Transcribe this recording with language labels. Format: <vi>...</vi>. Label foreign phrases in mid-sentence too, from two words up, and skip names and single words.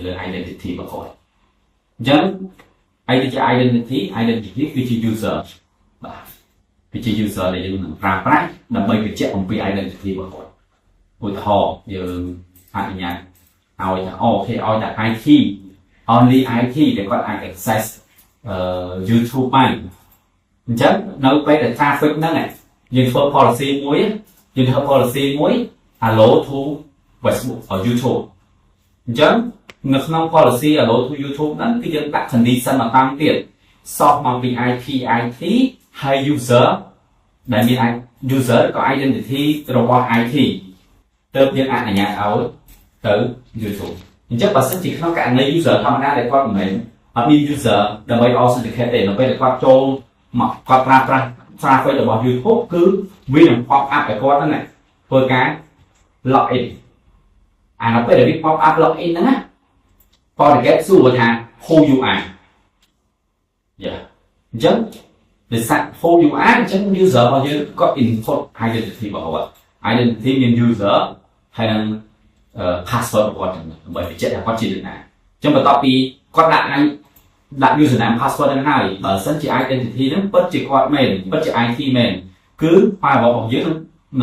<km>លើ identity របស់គាត់អញ្ចឹង identity គឺជា user បាទគឺជា user ដែលយើងនឹងប្រើប្រាស់ដើម្បីបញ្ជាក់អំពី identity របស់គាត់ឧទាហរណ៍យើងអនុញ្ញាតឲ្យថាអូខេឲ្យតែ</km> <en>IT only IT</en> <km>ដែលគាត់អាច access YouTube បានអញ្ចឹងនៅពេលដែល traffic ហ្នឹងយើងធ្វើ policy មួយ</km> <en>allow to Facebook or YouTube</en> <km>អញ្ចឹងនៅក្នុង policy</km> <en>allow to YouTube</en> <km>ហ្នឹងគឺយើងដាក់ condition មកតាំងទៀតសោះមកពី IP ហើយ user ដែលមាន user ក៏ identity របស់ IT ទើបយើងអនុញ្ញាតឲ្យទៅ YouTube អញ្ចឹងបើសិនជាក្នុងករណី user ធម្មតាដែលគាត់មិនមែនអត់មាន user ដើម្បី authenticate ទេនៅពេលដែលគាត់ចូលមកគាត់ប្រើប្រាស់ traffic របស់ YouTube គឺវានឹង</km> <en>pop up</en> <km>ឲ្យគាត់ហ្នឹងធ្វើការ</km> <en>log in</en> <km>នៅពេលដែលវា</km> <en>pop up log in</en> <km>ហ្នឹងណា FortiGate សួរថា</km> <en>who you are</en> <km>អញ្ចឹងដោយសារ</km> <en>who you are</en> <km>អញ្ចឹង user របស់យើងគាត់ input identity របស់គាត់ identity មាន user ហើយនឹងpassword របស់គាត់ដើម្បីបញ្ជាក់ថាគាត់ជាអ្នកណាអញ្ចឹងបន្ទាប់ពីគាត់ដាក់</km> <en>username password</en> <km>ហ្នឹងហើយបើសិនជា identity ហ្នឹងពិតជាគាត់មែនពិតជា IT មែនគឺ firewall របស់យើងនឹង</km>